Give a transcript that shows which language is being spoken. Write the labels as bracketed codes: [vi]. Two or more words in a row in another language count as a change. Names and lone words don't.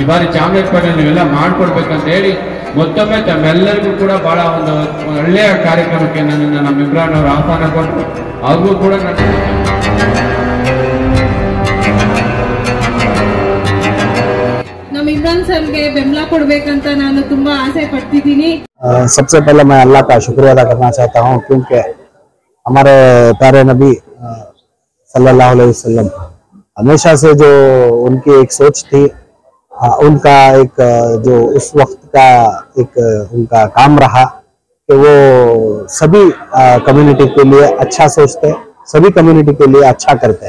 [kn] ಬಾರಿ ಚಾಮರಾಜಪೇಟೆ ನೀವೆಲ್ಲ ಮಾಡ್ಕೊಡ್ಬೇಕಂತ ಹೇಳಿ ಮತ್ತೊಮ್ಮೆ ತಮ್ಮೆಲ್ಲರಿಗೂ ಕೂಡ ಬಹಳ ಒಂದು ಒಳ್ಳೆಯ ಕಾರ್ಯಕ್ರಮಕ್ಕೆ ನನ್ನನ್ನು ನಮ್ಮ ಇಮ್ರಾನ್ ಅವರು ಆಹ್ವಾನ ಕೊಟ್ಟರು. ಅವ್ರಿಗೂ ಕೂಡ ನಮ್ಮ ಇಮ್ರಾನ್ ಸರ್ಗೆ ಬೆಂಬಲ ಕೊಡ್ಬೇಕಂತ ನಾನು ತುಂಬಾ ಆಸೆ ಪಡ್ತಿದ್ದೀನಿ. [hi] सबसे पहले मैं अल्लाह का शुक्रिया अदा करना चाहता हूँ, क्योंकि हमारे प्यारे नबी सल्लल्लाहु अलैहि वसल्लम हमेशा से जो उनकी एक सोच थी, उनका एक जो उस वक्त का एक उनका काम रहा कि वो सभी कम्युनिटी के लिए अच्छा सोचते, सभी कम्युनिटी के लिए अच्छा करते।